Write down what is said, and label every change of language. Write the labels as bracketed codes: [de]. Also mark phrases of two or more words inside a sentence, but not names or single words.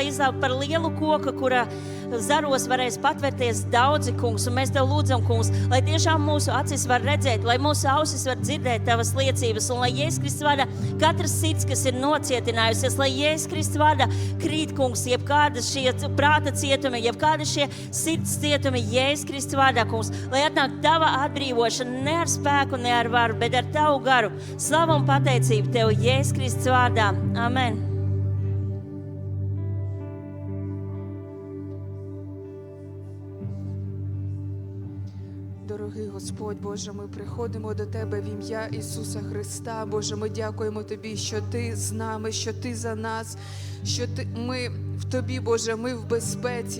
[lv] izaugt par lielu koku, kura zaros varēs patvērties daudzi, Kungs, un mēs Tev lūdzam, Kungs, lai tiešām mūsu acis var redzēt, lai mūsu ausis var dzirdēt Tavas liecības, un lai Jēzus Kristus vārdā katrs sirds, kas ir nocietinājusies, lai Jēzus Kristus vārdā krīt, Kungs, jebkāda šie prāta cietumi, jebkāda šie sirds cietumi, Jēzus Kristus vārdā, Kungs, lai atnāk Tava atbrīvošana ne ar spēku, ne ar varu, bet ar Tavu garu. Slavu un pateicību Tev, Jēzus Kristus vārdā. Amen. [uk] Дорогий Господь, Боже, ми приходимо до Тебе в ім'я Ісуса Христа. Боже, ми дякуємо Тобі, що Ти з нами, що Ти за нас, що ми в Тобі, Боже, ми в безпеці.